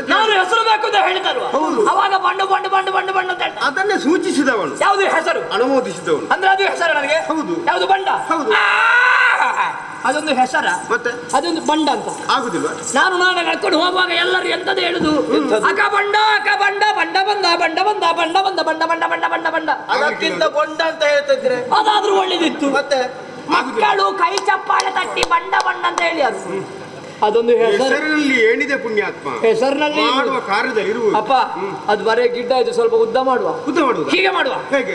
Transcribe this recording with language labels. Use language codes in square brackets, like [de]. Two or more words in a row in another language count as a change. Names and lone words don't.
[kn] ನಾನು ಹೆಸರು ಬೇಕು ಅಂತ ಹೇಳಿದಲ್ವ? ಹೌದು. ಅವಾಗ ಬಂಡು ಬಂಡು ಬಂಡು ಬಂಡು ಬಂಡು ಅಂತ ಹೇಳ್ದ. ಅದನ್ನೇ ಸೂಚಿಸಿದವನು, ಯಾವುದು ಹೆಸರು? ಅನುಮೋದಿಸಿದವನು. ಅಂದ್ರೆ ಅದು ಹೆಸರು ನನಗೆ? ಹೌದು. ಯಾವುದು ಬಂಡ? ಹೌದು. ಅದೊಂದು ಹೆಸರ, ಮತ್ತೆ ಅದೊಂದು ಬಂಡ ಅಂತ ಆಗುದಿಲ್ವಾ? ನಾನು ನಡ್ಕೊಂಡು ಹೋಗುವಾಗ ಎಲ್ಲರೂ ಎಂತದ್ದು ಹೇಳುದು? ಅಕ ಬಂಡ, ಅಕ ಬಂಡ, ಬಂಡ ಬಂದ, ಬಂಡ ಬಂದ, ಬಂಡ ಬಂದ, ಬಂಡ ಬಂಡ ಬಂಡ ಬಂಡ ಬಂಡ. ಅದಕ್ಕಿಂತ ಬಂಡ ಅಂತ ಹೇಳ್ತಿದ್ರೆ ಅದಾದ್ರೂ ಒಳ್ಳೇದಿತ್ತು. ಮತ್ತೆ ಮಕ್ಕಳು ಕೈ ಚಪ್ಪಾಳೆ ತಟ್ಟಿ ಬಂಡ ಬಂಡ ಅಂತ ಹೇಳಿ ಅದೊಂದು ಹೆಸರು. ಹೆಸರಿನಲ್ಲಿ ಏನಿದೆ ಪುಣ್ಯಾತ್ಮ? ಹೆಸರಿನಲ್ಲಿ ಮಾಡುವ ಕಾರ್ಯದಲ್ಲಿ ಇರುವುದು. ಅಪ್ಪ, ಅದು ಬರೇ ಗಿಡ್ಡ ಇದು, ಸ್ವಲ್ಪ ಉದ್ದ ಮಾಡುವ. ಉದ್ದ ಮಾಡುವುದು ಹೀಗೆ ಮಾಡುವ. ಹೇಗೆ?